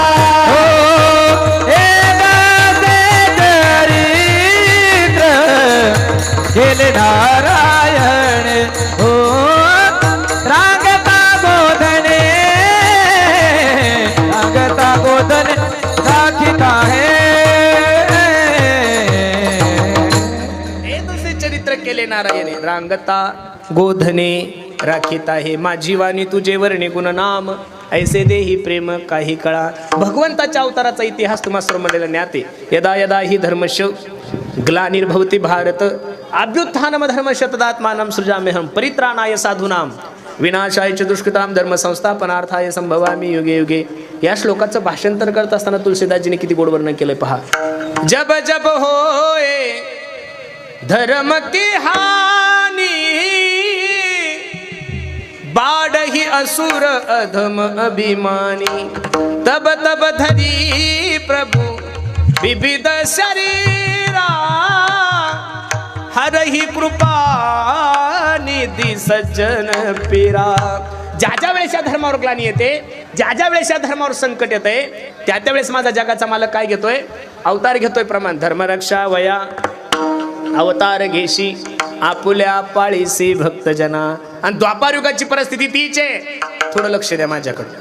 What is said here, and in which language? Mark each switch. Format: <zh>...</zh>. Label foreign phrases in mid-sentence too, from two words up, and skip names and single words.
<mr>हे दासे चरित्र केले नारायण, हो रांगता गोधने, रांगता गोधने राखीत आहे. हे दुसरे चरित्र केले नारायणे, रांगता गोधने राखीत आहे. माझी वाणी तुझे वर्णे गुण नाम, ऐसे देही प्रेम काही कळा. भगवंताच्या अवताराचा इतिहास तुम्हा सर्व ज्ञाते.</mr> <sa>यदा यदा ही धर्मश ग्लानिर्भवती भारत, अभ्युत्थानम धर्म शतदात्मानं सृजाम्यहं, परित्राणाय साधूनां, विनाशाय च दुष्कृतां, धर्म संस्थापनार्थाय संभवामि युगे युगे.</sa> <mr>या श्लोकाचं भाषांतर करत असताना तुलसीदासजीने किती गोड वर्णन केलंय पहा.</mr> <awa>जब जब होए धर्म की हानि, बाढ़ही असुर अधम अभिमानी, तब तब धरी प्रभु विविध शरीरा, हरही कृपा निधी सज्जन पीरा.</awa> <mr>ज्या ज्या वेळेस या धर्मावर ग्लानी येते, ज्या ज्या वेळेस या धर्मावर संकट येते, त्या त्यावेळेस माझा जगाचा मालक काय घेतोय? अवतार घेतोय. प्रमाण धर्मरक्षा वया अवतार घेशी, आपुल्या पाळीसी भक्तजना. आणि द्वापार युगाची परिस्थिती तीच आहे. थोडं लक्ष द्या माझ्याकडे.</mr>